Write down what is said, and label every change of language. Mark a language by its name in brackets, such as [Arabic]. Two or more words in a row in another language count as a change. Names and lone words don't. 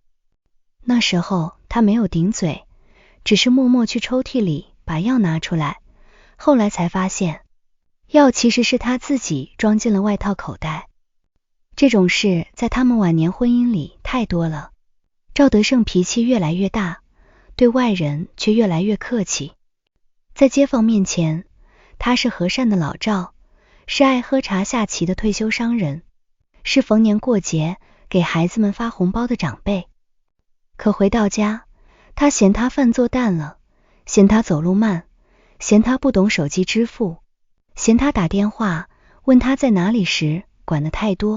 [Chinese] 那時候她沒有頂嘴，只是默默去抽屜裡把藥拿出來，後來才發現，藥其實是她自己裝進了外套口袋。這種事在他們晚年婚姻裡太多了。趙德勝脾氣越來越大，對外人卻越來越客氣。在街坊面前，他是和善的老趙，是愛喝茶下棋的退休商人，是逢年過節給孩子們發紅包的長輩。可回到家，他嫌他飯做淡了，嫌他走路慢，嫌他不懂手機支付，嫌他打電話問他在哪裡時管得太多。